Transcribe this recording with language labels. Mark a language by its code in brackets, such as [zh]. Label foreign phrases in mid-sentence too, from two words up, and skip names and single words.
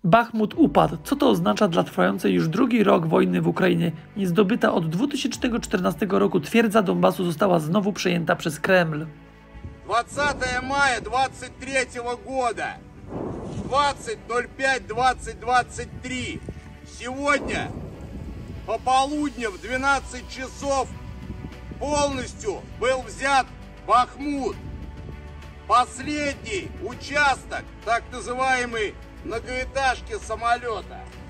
[pl] Bachmut upadł. Co to oznacza dla trwającej już drugi rok wojny w Ukrainie? Niezdobyta od 2014 roku twierdza Donbasu została znowu przejęta przez Kreml. [ru] 20 maja 2023 года, 20.05.2023. Сегодня по полудню в 12 часов полностью был взят Бахмут. Последний участок, так называемый многоэтажки самолета.